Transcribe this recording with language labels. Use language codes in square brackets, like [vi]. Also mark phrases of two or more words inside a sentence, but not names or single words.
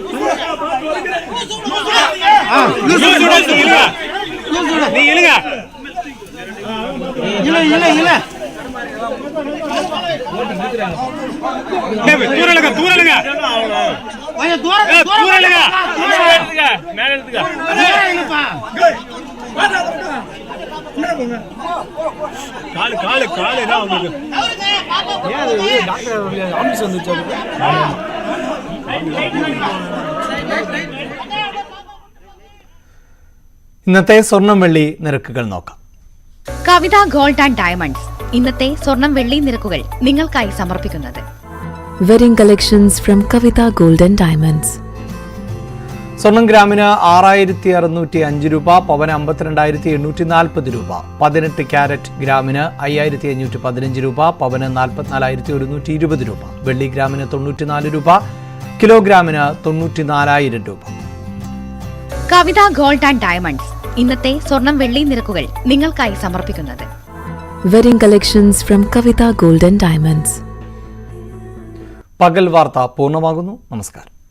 [ta] லூஸ் விட்டாச்சு இல்ல, நீ இல்லங்க இல்ல இல்ல இல்ல தூரலுங்க தூரலுங்க ஐயா தூரலுங்க தூரலுங்க மேல எடுத்துங்க இல்லப்பா காலு காலு காலு என்ன உங்களுக்கு ஏன் [en] doctor office [ta] வந்துச்சு. [ml] ഇന്നത്തെ സ്വർണം വെള്ളി നിരക്കുകൾ നോക്കാം. കവിത ഗോൾഡ് ആൻഡ് ഡയമണ്ട്സ് ഇന്നത്തെ സ്വർണം വെള്ളി നിരക്കുകൾ നിങ്ങൾക്കായി സമർപ്പിക്കുന്നത് [en] Wedding collections from Kavita Gold and Diamonds. [ml] സ്വർണം ഗ്രാമിന് 6605 രൂപ, പവന് 52,840 രൂപ. 18 ക്യാരറ്റ് ഗ്രാമിന് 5515 രൂപ, പവന് 44,120 രൂപ. വെള്ളി ഗ്രാമിന് 94 രൂപ, കിലോഗ്രാമിന് 94,000 രൂപ. കവിത ഗോൾഡ് ആൻഡ് ഡയമണ്ട്സ് ഇന്നത്തെ സ്വർണം വെള്ളി നിരക്കുകൾ നിങ്ങൾക്കായി സമർപ്പിക്കുന്നത്. [en] Wedding collections from Kavita Gold and Diamonds. [ml] പകൽ വാർത്ത പൂർണ്ണമാകുന്നു. നമസ്കാരം.